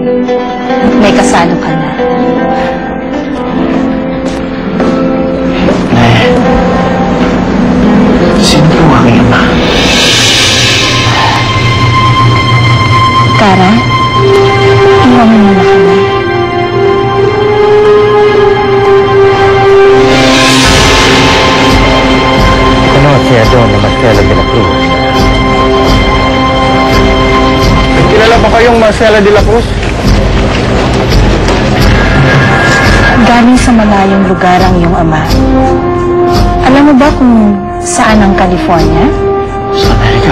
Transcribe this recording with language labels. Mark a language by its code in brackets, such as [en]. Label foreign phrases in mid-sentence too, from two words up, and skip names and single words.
[tl] May kasalo ka na. Nay, sino po ang aking ama? Kara, iwan mo muna kami. [es] Conoce a Donna Marcela de la Cruz. [tl] Kilala ba kayong Marcela de la Cruz? Galing sa malayong lugar ang iyong ama. Alam mo ba kung saan ang California? Sa Amerika.